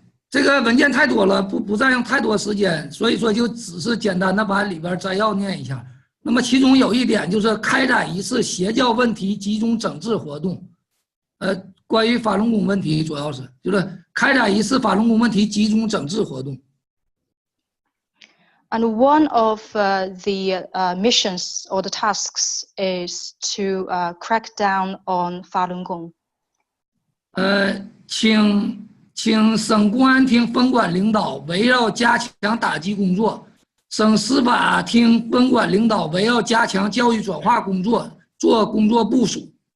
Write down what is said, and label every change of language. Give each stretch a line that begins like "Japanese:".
Chinese: 这个文件太多了，不占用太多时间，所以说就只是简单的把里边摘要念一下。那么其中有一点就是开展一次邪教问题集中整治活动，关于法轮功问题主要是就是开展一次法轮功问题集中整治活动。
English: And one of the missions or the tasks is to crack down on Falun Gong.
Chinese: 请省公安厅分管领导围绕加强打击工作，省司法厅分管领导围绕加强教育转化工作做工作部署。